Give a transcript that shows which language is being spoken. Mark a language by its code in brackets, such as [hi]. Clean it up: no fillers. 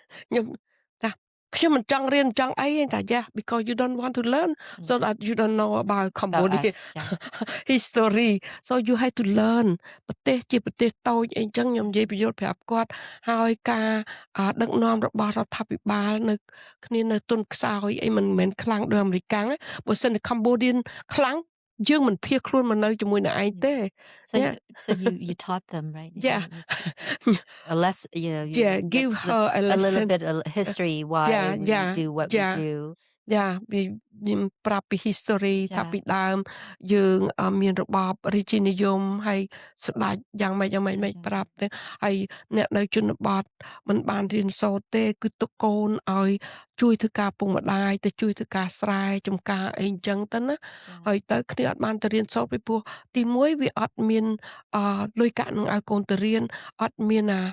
[km] ខ្ញុំថាខ្ញុំមិនចង់រៀនចង់អីទេតែ [en] yeah because you don't want to learn [km] so that you don't know about Cambodia history so you have to learn ប្រទេសជាប្រទេសតូចអីចឹងខ្ញុំនិយាយបញ្យល់ប្រាប់គាត់ហើយការដឹកនាំរបស់រដ្ឋាភិបាលនៅគ្នានៅទុនខ្សោយអីមិនមែនខ្លាំងដូចអាមេរិកណាបើសិនតែ Cambodian ខ្លាំងយើងមិនភៀសខ្លួនមកនៅជាមួយនឹងឯងទេ [en] so you taught them right yeah unless you give her a little bit of history why we do what we do [km] ខ្ញុំប្រាប់ពី history ថាពីដើមយើងមានរបបរាជានិយមហើយស្ដេចយ៉ាងម៉េចប្រាប់ទៅហើយអ្នកនៅជនបទមិនបានរៀនសូត្រទេគឺទុកកូនឲ្យជួយធ្វើការពុកម្ដាយទៅជួយធ្វើការស្រែចំការអីអញ្ចឹងទៅណាហើយទៅគ្នាអត់បានទៅរៀនសូត្រពីព្រោះទី1វាអត់មានលុយកាក់នឹងឲ្យកូនទៅរៀនអត់មាន